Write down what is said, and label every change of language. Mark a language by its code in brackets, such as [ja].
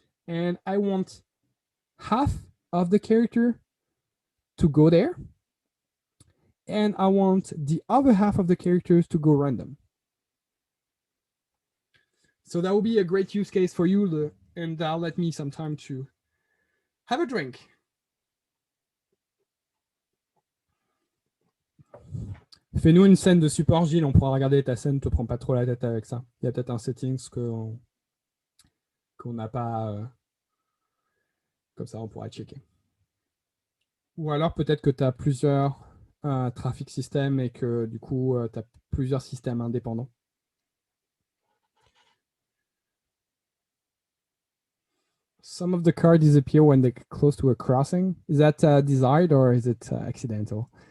[en] And I want half of the character to go there. And I want the other half of the characters to go random. So that will be a great use case for you, and that'll let me some time to have a drink. [fr] Fais-nous une scène de support, Gilles, on pourra regarder ta scène, te prends pas trop la tête avec ça. Il y a peut-être un settings qu'on n'a pas, comme ça on pourra checker. Ou alors peut-être que tu as plusieurs traffic systèmes et que du coup tu as plusieurs systèmes indépendants. [en] Some of the cars disappear when they're close to a crossing. Is that desired or is it accidental?